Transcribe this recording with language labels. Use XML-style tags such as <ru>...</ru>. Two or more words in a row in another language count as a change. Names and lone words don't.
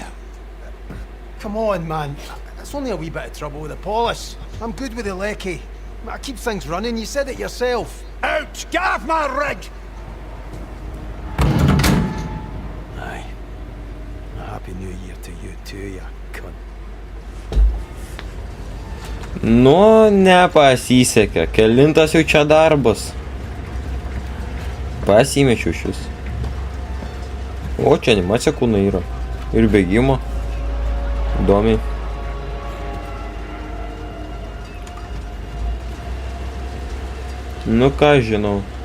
<en>Come on, man. It's only a wee bit of trouble with the polish. I'm good with the lecky. I keep things running, you said it yourself. Out! Get off my rig! Aye. A happy new year to you too, you cunt.</en> <lt>Nu, nepasisekė. Kelintas jau čia darbas. Pasimečiau šis. O, čia animacija kūno yra. Ir bėgimo. Įdomiai. Nu ką žinau.</lt>